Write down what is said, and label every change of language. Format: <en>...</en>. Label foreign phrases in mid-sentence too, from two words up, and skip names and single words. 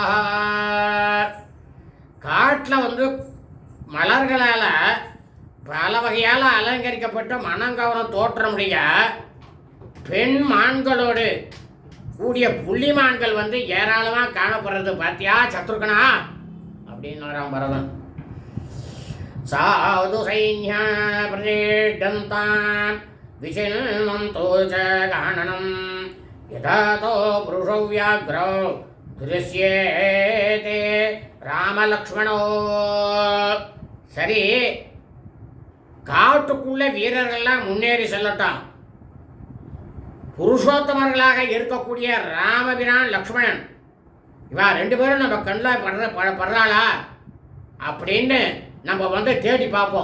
<ta>காட்டில் வந்து மலர்களால் பல வகையால் அலங்கரிக்கப்பட்டு மனங்கவனம் தோற்றமுடைய பெண் மான்களோடு கூடிய புள்ளிமான்கள் வந்து ஏராளமாக காணப்படுறது பார்த்தியா சத்ருகனா அப்படின்னாராம் பரதன்.</ta> <sa>साधु सैन्या प्रतिष्ठन्तान् विचिन्वन्तो च गाननं यथा तो पुरुषो व्याघ्रौ दृश्येते ராமலக்ஷ்மணோ.</sa> <ta>சரி, காட்டுக்குள்ள வீரர்கள்லாம் முன்னேறி செல்லட்டும். புருஷோத்தமர்களாக இருக்கக்கூடிய ராமபிரான் லக்ஷ்மணன் இவா ரெண்டு பேரும் நம்ம கண்ணில் படுறாளா அப்படின்னு நம்ம வந்து தேடி பார்ப்போம்.</ta>